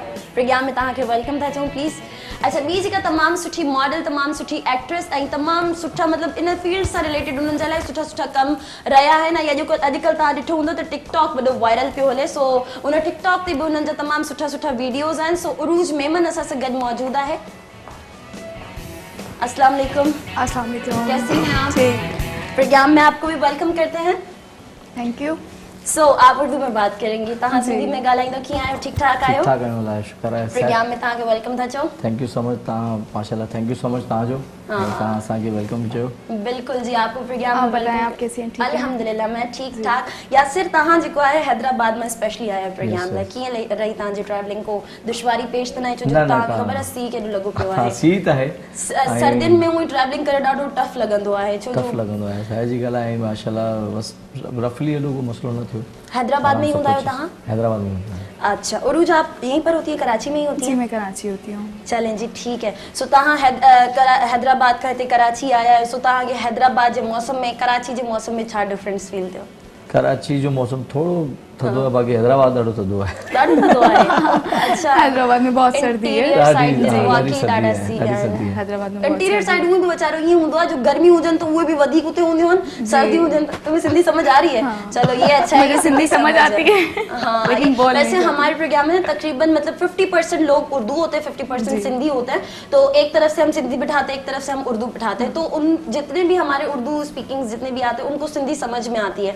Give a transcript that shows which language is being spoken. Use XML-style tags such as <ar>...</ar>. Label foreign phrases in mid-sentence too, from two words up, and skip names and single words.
<sd>प्रोग्राम में तव्हांखे वेलकम था चऊं, प्लीज़। अच्छा, ॿी जेका तमामु सुठी मॉडल, तमामु सुठी एक्ट्रेस ऐं तमामु सुठा मतिलबु इन फील्ड सां रिलेटेड उन्हनि जे लाइ सुठा कम रहिया आहिनि। ऐं अॼुकल्ह तव्हां ॾिठो हूंदो त टिकटॉक वॾो वायरल पियो हले। सो उन टिकटॉक ते बि उन्हनि जा तमामु सुठा वीडियोज़ आहिनि। सो उरूज मेमन असां सां गॾु मौजूदु आहे।</sd> <ar>السلام علیکم. السلام علیکم.</ar> <ur>کیسی ہیں آپ? پروگرام میں آپ کو بھی ویلکم کرتے ہیں.</ur> <en>Thank you.</en> <ur>سو آپ اردو میں بات کریں گی,</ur> <sd>तव्हां सिंधी में ॻाल्हाईंदो, कीअं आहियो? ठीकु ठाक आहियो? ठीक ठाक आहियूं, अलाह शुक्र आहे। प्रोग्राम में तव्हांखे वेलकम था चऊं।</sd> <en>Thank you so much,</en> <sd>तव्हां माशाल्लाह</sd> <en>thank you so much</en> <sd>तव्हांजो, तव्हां असांखे वेलकम चयो।</sd> <ur>بالکل جی، آپ کو پروگرام میں بتائیں آپ کیسے ہیں؟ ٹھیک ہے الحمدللہ، میں ٹھیک ٹھاک.</ur> <sd>यासिर तव्हां जेको आहे हैदराबाद में स्पेशली आया प्रोग्राम लाइ, कीअं रही तव्हांजी ट्रैवलिंग? को दुश्वारी पेश त न आहे? छो जो तव्हांखे ख़बर आहे सी केॾो लॻो पियो आहे। सी त आहे, सर्दियुनि में उहो ट्रैवलिंग करे ॾाढो टफ लॻंदो आहे। छो टफ लॻंदो आहे, छा जी ॻाल्हि आहे, माशाल्लाह बसि रफली एॾो को मसलो न थियो थो।</sd> <ur>حیدرآباد میں ہی सब</ur> <sd>हूंदा आहियो</sd> <ur>कुछ</ur> <sd>तव्हां? हैदराबाद में हूंदा आहियां।</sd> <ur>اچھا، عروج آپ یہیں پر ہوتی ہے، کراچی میں ہی ہوتی जी है? میں کراچی ہوتی ہوں. چلیں جی، ٹھیک ہے.</ur> <sd>सो तव्हां हैदराबाद खां हिते कराची आया आहियो, सो तव्हांखे हैदराबाद जे मौसम में कराची जे मौसम में छा</sd> <en>difference feel</en> <sd>थियो? कराची जो मौसम थोड़ो थधो आहे, बाक़ी हैदराबाद ॾाढो थधो आहे। ॾाढो थधो आहे। अच्छा,</sd> <ur>حیدرآباد میں بہت سردی ہے.</ur> <en>interior side</en> <sd>ॾाढी- ते ॾाढी</sd> <ur>वाकई सर्दी</ur> <sd>ॾाढा आहे, सी ॾाढी आहिनि। सर्दी आहे।</sd> <ur>حیدرآباد میں بہت</ur> <en>इंटीरियर</en> <ur>सर्दी</ur> <sd>साइड हूंदो वीचारो ईअं हूंदो आहे जो गर्मी हुजनि त उहे बि वधीक उते हूंदियूं आहिनि, सर्दी हुजनि त</sd> <ur>تمہیں سندھی سمجھ آ رہی ہے؟ چلو یہ اچھا ہے मुझे कि سندھی سمجھ آتی ہے, हाँ, لیکن بول نہیں वैसे पाती। ہمارے پروگرام میں تقریباً مطلب 50% لوگ اردو ہوتے ہیں، 50% سندھی ہوتے ہیں. تو ایک طرف سے ہم سندھی بٹھاتے ہیں، ایک طرف سے ہم اردو بٹھاتے ہیں، تو ان جتنے بھی ہمارے اردو سپیکنگ جتنے بھی آتے ہیں ان کو سندھی سمجھ میں آتی ہے.</ur>